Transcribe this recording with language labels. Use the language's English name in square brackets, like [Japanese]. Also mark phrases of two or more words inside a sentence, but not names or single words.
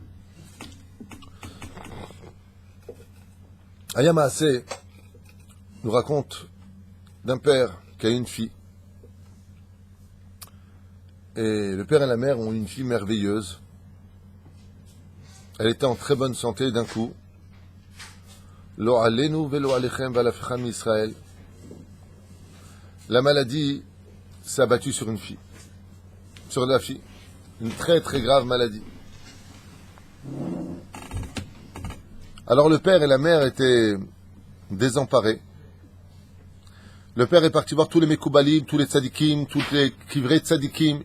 [Hebrew] היה מעשה [French] nous raconte d'un père qui a une fille. Et le père et la mère ont une fille merveilleuse, Elle était en très bonne santé d'un coup. [Hebrew] לא עלינו ולא עליכם ולכל עם ישראל. [French] La maladie s'est abattue sur une fille. Sur la fille. Une très très grave maladie. Alors le père et la mère étaient désemparés. Le père est parti voir tous les Mekoubalim, tous les tzadikim, tous les [Hebrew] קברי צדיקים.